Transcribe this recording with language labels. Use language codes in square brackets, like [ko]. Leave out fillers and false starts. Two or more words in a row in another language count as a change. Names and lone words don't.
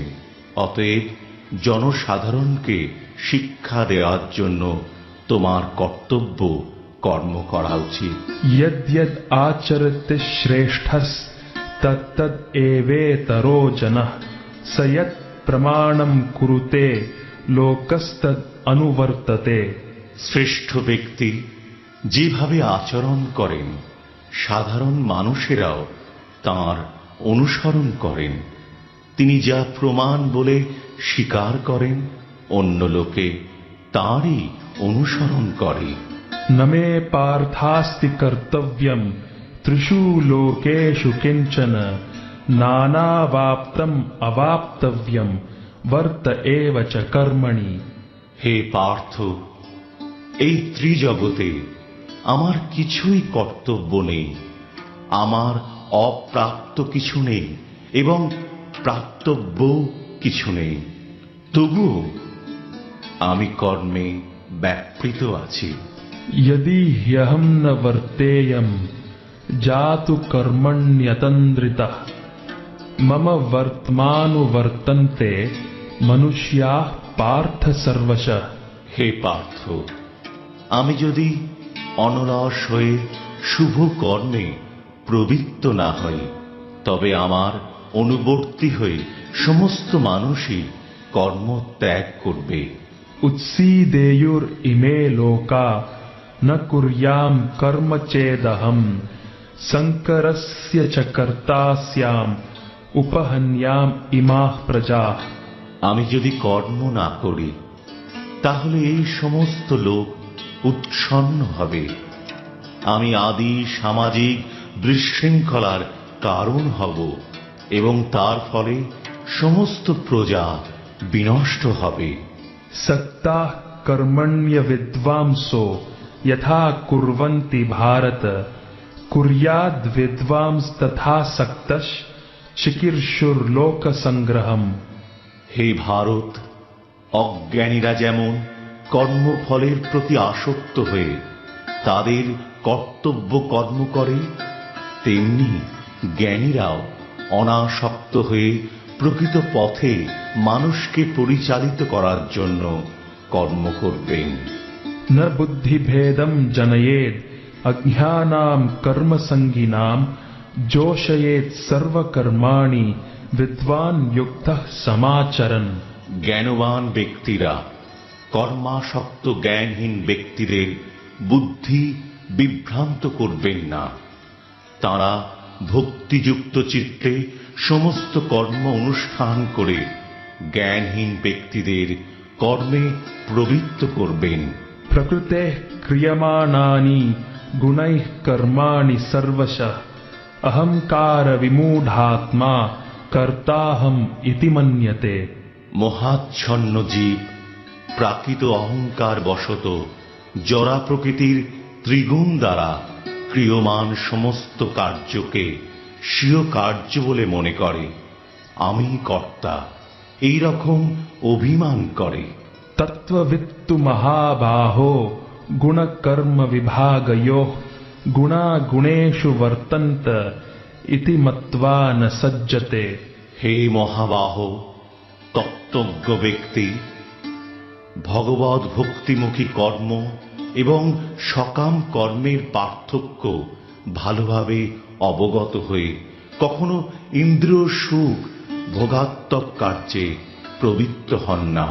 [bn] অতএব জনসাধারণকে শিক্ষা দেওয়ার জন্য তোমার কর্তব্য কর্ম করা উচিত। [sa] यद्यद् आचरति श्रेष्ठस्तत्तद् एवेतरो जनः, स यत् प्रमाणं कुरुते लोकस्तद् अनुवर्तते। [bn] শ্রেষ্ঠ ব্যক্তি যেভাবে আচরণ করেন সাধারণ মানুষেরাও তাঁর অনুসরণ করেন। তিনি যা প্রমাণ বলে স্বীকার করেন অন্য লোকে তাঁরই অনুসরণ করে। [sa] न मे पार्थास्ति कर्तव्यम् त्रिषु लोकेषु किञ्चन, नानावाप्तम् अवाप्तव्यम् वर्त एव च कर्मणि। [bn] হে পার্থ, এই ত্রিজগতে আমার কিছুই কর্তব্য নেই। আমার অপ্রাপ্ত কিছু নেই এবং প্রাপ্তব্য কিছু নেই। তবুও আমি কর্মে ব্যাপৃত আছি। [sa] यदि ह्यहं न वर्तेयम् जातु कर्मण्यतन्द्रितः, मम वर्त्मानुवर्तन्ते मनुष्याः पार्थ सर्वशः। [bn] হে পার্থ, আমি যদি অনলস হয়ে শুভ কর্মে প্রবৃত্ত না হই তবে আমার অনুবর্তী হয়ে সমস্ত মানুষই কর্ম ত্যাগ করবে। [sa] उत्सीदेयुर् इमे लोका न कुर्याम कर्म चेदहम्, संकरस्य च कर्ता स्याम उपहन्याम इमाः प्रजाः। [bn] আমি যদি কর্ম না করি তাহলে এই সমস্ত লোক উৎসন্ন হবে। আমি আদি সামাজিক বিশৃঙ্খলার কারণ হব এবং তার ফলে সমস্ত প্রজা বিনষ্ট হবে। [sa] सक्ताः कर्मण्य विद्वांसो यथा कुर्वन्ति भारत, कुर्याद् विद्वांस्तथा सक्तः चिकीर्षुर्लोक संग्रहम्। [bn] হে ভারত, অজ্ঞানীরা যেমন কর্মফলের প্রতি আসক্ত হয়ে তাদের কর্তব্য কর্ম করে তেমনি জ্ঞানীরাও অনাসক্ত হয়ে প্রকৃত পথে মানুষকে পরিচালিত করার জন্য কর্ম করবেন। [sa] न बुद्धिभेदं जनयेद् अज्ञानां कर्मसंगिनां, जोषयेत् सर्वकर्माणि विद्वान् युक्तः समाचरन्। [bn] জ্ঞানবান ব্যক্তিরা কর্মাসক্ত জ্ঞানহীন ব্যক্তিদের বুদ্ধি বিভ্রান্ত করবেন না। তাঁরা ভক্তিযুক্ত চিত্তে সমস্ত কর্ম অনুষ্ঠান করে জ্ঞানহীন ব্যক্তিদের কর্মে প্রবৃত্ত করবেন। [sa] प्रकृतेः क्रियमाणानि गुणैः कर्माणि सर्वशः, अहंकार विमूढात्मा कर्ताहम् इति मन्यते। [bn] মহাচ্ছন্ন জীব প্রাকৃত অহংকার বশত জরা প্রকৃতির ত্রিগুণ দ্বারা ক্রিয়মান সমস্ত কার্যকে স্বীয় কার্য বলে মনে করে। আমি কর্তা এই রকম অভিমান করে। [sa] तत्त्ववित्तु महाबाहो गुण कर्म विभागयोः, गुणा गुणेषु वर्तन्त इति मत्वा न सज्जते। [bn] হে মহাবাহ, তত্ত্বজ্ঞ ব্যক্তি ভগবৎ ভক্তিমুখী কর্ম এবং সকাম কর্মের পার্থক্য ভালোভাবে অবগত হয়ে কখনো ইন্দ্রিয় সুখ ভোগাত্মক কার্যে প্রবৃত্ত হন না।